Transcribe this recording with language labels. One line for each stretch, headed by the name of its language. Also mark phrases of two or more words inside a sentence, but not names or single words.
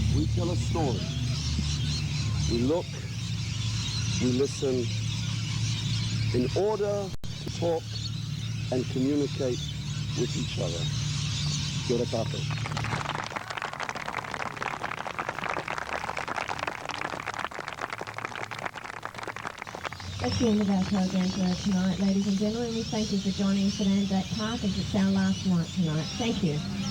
English: tell a story. We look, we listen, in order to talk and communicate with each other.
Māori: Kia ora tātou.
English: That's the end of our program for tonight, ladies and gentlemen. We thank you for joining us at Anzac Park as it's our last night tonight. Thank you.